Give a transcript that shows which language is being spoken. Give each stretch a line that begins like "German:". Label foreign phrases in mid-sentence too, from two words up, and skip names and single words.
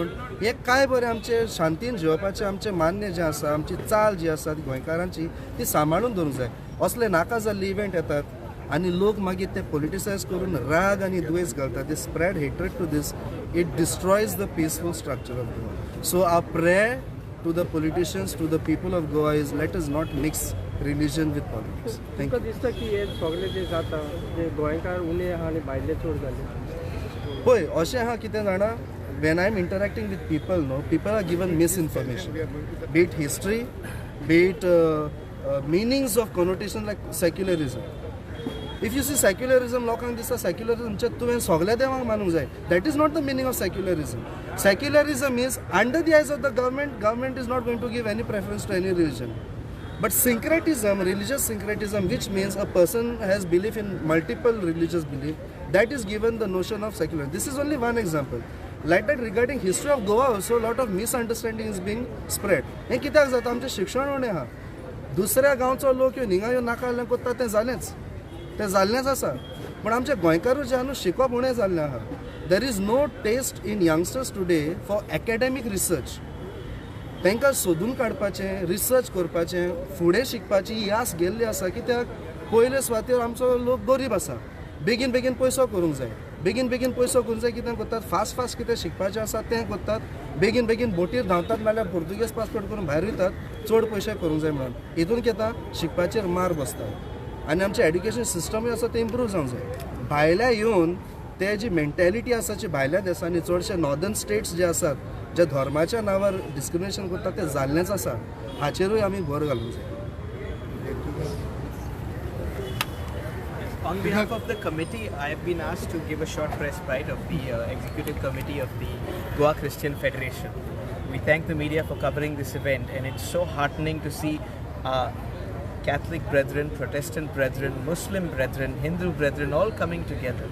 Konkani: हें काय बरें आमचे शांतीन जेवपाचें आमचें मान्य जें आसा, आमची चाल जी आसा गोंयकारांची, ती सांबाळून दवरूंक जाय. असले नाका जाल्ले इव्हेंट येतात आनी लोक मागीर ते पॉलिटिसायज करून राग आनी दुयेंस घालतात.
English: They spread hatred to this. It destroys the peaceful structure of Goa. So our prayer to the politicians, to the people of Goa is, let us not mix religion with politics. Thank you.
Konkani: दिसता की हे सगळे जे जाता जे गोंयकार उणे आहा आनी भायले चड जाले. पळय अशें आहा कितें जाणा,
English: when I am interacting with people, people are given misinformation, be it history, be it meanings of connotation like secularism. If you see secularism,
Konkani: लोकांक दिसता secularism तुवें सगळ्या देवांक मानूंक जाय.
English: That is not the meaning of secularism. Secularism is, under the eyes of the government is not going to give any preference to any religion. But syncretism, religious syncretism, which means a person has belief in multiple religious belief, that is given the notion of secularism. This is only one example. Like that, regarding history of Goa also, a lot of misunderstanding is being spread.
Konkani: हें कित्याक जाता, आमचें शिक्षण उणें आहा. दुसऱ्या गांवचो लोक येवन हिंगा येवन नाका जाल्लें कोत्ता तें जाल्लेंच आसा. पूण आमचे गोंयकारूच जे आहा न्हू, शिकप उणें जाल्लें आहा.
English: There is no taste in youngsters today for academic research.
Konkani: तांकां सोदून काडपाचें, रिसर्च करपाचें, फुडें शिकपाची ही आस गेल्ली आसा. कित्याक पयले सुवातेर आमचो लोक गरीब आसा. बेगीन बेगीन पयसो करूंक जाय. बेगीन बेगीन पयसो करूंक जाय. कितें करतात,
English: fast fast
Konkani: कितें शिकपाचें आसा तें करतात. बेगीन बेगीन बोटीर धांवतात नाल्यार पोर्तुगेज पासपोर्ट करून भायर वयतात. चड पयशे करूंक जाय म्हणून. हितून कितें शिकपाचेर मार बसता. आनी आमचें
English: education system
Konkani: आसा तें इम्प्रूव जावंक जाय. भायल्या येवन ते जी मेंटॅलिटी आसा जी भायल्या देशांनी चडशे
English: northern states
Konkani: जे आसात जे धर्माच्या नांवार डिस्क्रिमिनेशन करतात ते जाल्लेंच आसा. हाचेरूय आमी भर घालूंक जाय.
English: On behalf of the committee, I have been asked to give a short press bite of the executive committee of the Goa Christian Federation. We thank the media for covering this event, and it's so heartening to see Catholic brethren, Protestant brethren, Muslim brethren, Hindu brethren all coming together.